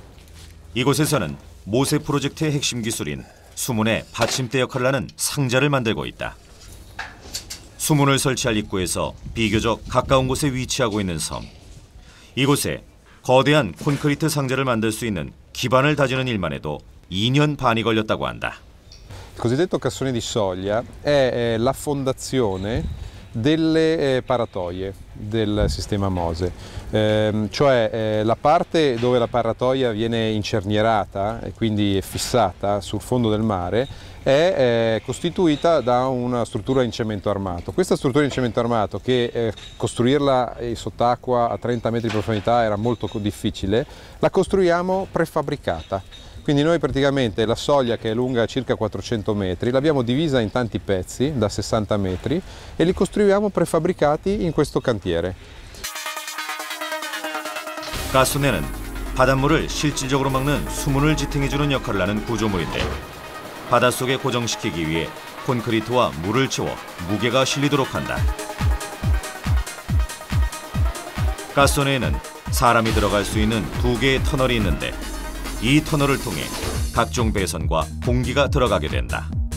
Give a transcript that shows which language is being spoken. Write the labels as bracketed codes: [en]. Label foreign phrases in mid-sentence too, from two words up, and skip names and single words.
[ko] 이곳에서는 모세 프로젝트의 핵심 기술인 수문의 받침대 역할을 하는 상자를 만들고 있다. 수문을 설치할 입구에서 비교적 가까운 곳에 위치하고 있는 섬. 이곳에 거대한 콘크리트 상자를 만들 수 있는 기반을 다지는 일만 해도 2년 반이 걸렸다고 한다. [it] Il cosiddetto cassone di soglia è la fondazione delle paratoie del sistema Mose, cioè la parte dove la paratoia viene incernierata e quindi è fissata sul fondo del mare è costituita da una struttura in cemento armato. Questa struttura in cemento armato, che costruirla sott'acqua a 30 metri di profondità era molto difficile, la costruiamo prefabbricata. Quindi noi praticamente la soglia, che è lunga circa 400 metri, l'abbiamo divisa in tanti pezzi da 60 metri e li costruiamo prefabbricati in questo cantiere. [ko] 가스소네는 바닷물을 실질적으로 막는 수문을 지탱해주는 역할을 하는 구조물인데 바닷속에 고정시키기 위해 콘크리트와 물을 채워 무게가 실리도록 한다. 가스소네에는 사람이 들어갈 수 있는 2개의 터널이 있는데 이 터널을 통해 각종 배선과 공기가 들어가게 된다.